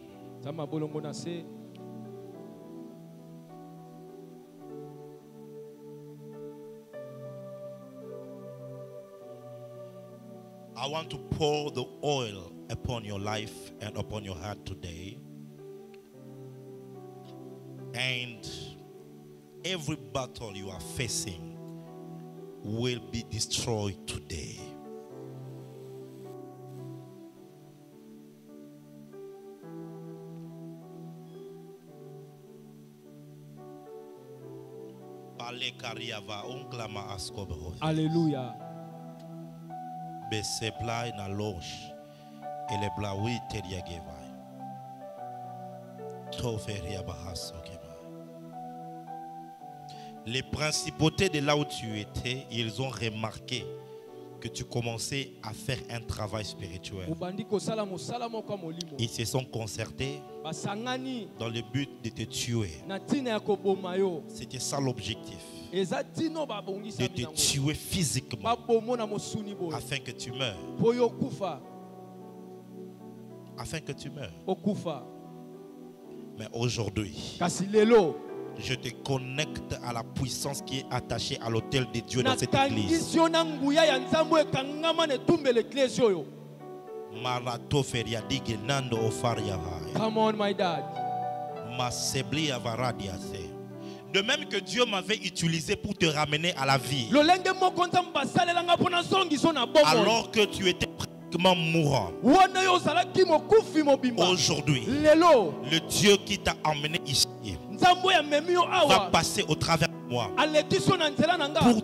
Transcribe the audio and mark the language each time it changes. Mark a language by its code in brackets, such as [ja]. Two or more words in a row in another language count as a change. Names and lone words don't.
[en] I want to pour the oil upon your life and upon your heart today. And every battle you are facing will be destroyed today. Alléluia. Na loge et les blaoui teriageva. Toferia bahaso keba. [fr] Les principautés de là où tu étais, ils ont remarqué que tu commençais à faire un travail spirituel. Ils se sont concertés dans le but de te tuer. C'était ça l'objectif. De te tuer physiquement afin que tu meurs. Afin que tu meurs. Mais aujourd'hui, je te connecte à la puissance qui est attachée à l'autel de Dieu dans cette église. [en] Come on, my dad. [fr] De même que Dieu m'avait utilisé pour te ramener à la vie. Alors que tu étais pratiquement mourant. Aujourd'hui, le Dieu qui t'a emmené ici va passer au travers de moi pour